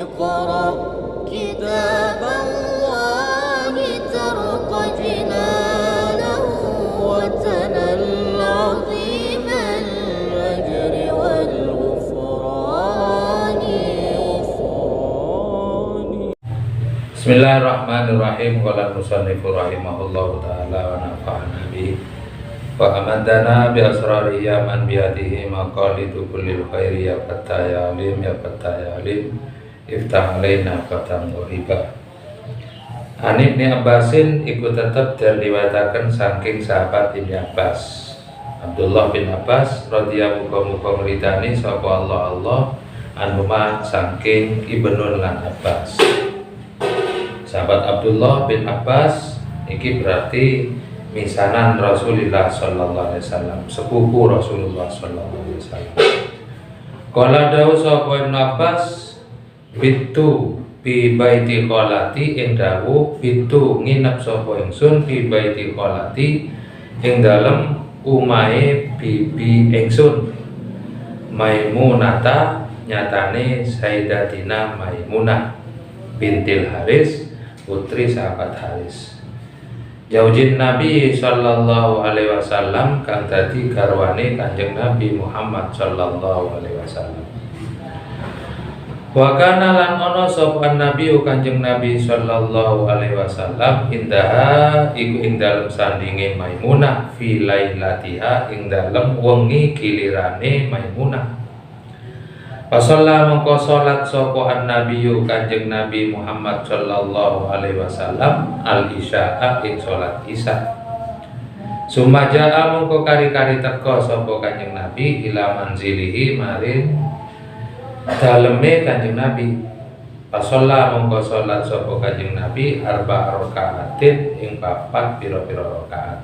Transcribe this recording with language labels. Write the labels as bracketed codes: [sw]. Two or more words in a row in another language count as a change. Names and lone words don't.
[ar] اقرأ كتاب الله ترق جنانه وتنل عظيم الأجر والغفران. بسم الله الرحمن الرحيم. قال المصنف رحمه الله تعالى ونفعنا به وأمدنا بأسراره يا من بيده مقاليد كل الخير يا فتاح يا عليم يا فتاح يا عليم افتح علينا فتحا غيبا. عن ابن عباس [jv] iku tetep diriwayataken saking sahabat Ibnu Abbas. Abdullah bin Abbas radhiyallahu muga-muga ngridani sapa Allah anhuma saking Ibnu lan Abbas. Sahabat Abdullah bin Abbas iki berarti misanan Rasulullah [ar] صلى الله عليه وسلم, [jv] sepupu Rasulullah [ar] صلى الله عليه وسلم. [jv] Qala dawu sapa Ibnu Abbas, [ar] بت في بيت خالتي [jv] ing dawu bitu nginep sapa ingsun [ar] في بيت خالتي [jv] ing dalem umahe bibi ingsun Maimunata, nyatane Sayyidatina Maimunah bintil Haris, putri sahabat Haris. [ar] زوج النبي صلى الله عليه وسلم [jv] kang dadi garwane Kanjeng Nabi Muhammad [ar] صلى الله عليه وسلم. [jv] Wa kana lan ana sapa Nabi Kanjeng Nabi [ar] صلى الله عليه وسلم عندها [jv] iku ing dalem sandinge Maimunah [ar] في ليلتها [jv] ing dalem wengi gilirane Maimunah. Pasalla mongko salat sapa an-nabiyyu Kanjeng Nabi Muhammad [ar] صلى الله عليه وسلم العشاء [jv] ing salat isya. Sumaja'a mongko kari-kari teka sapa Kanjeng Nabi [ar] إلى منزله [jv] maring daleme Kanjeng Nabi. Pasalla mongko salat sapa Kanjeng Nabi [ar] أربع ركعات [jv] ing papat pira-pira rakaat.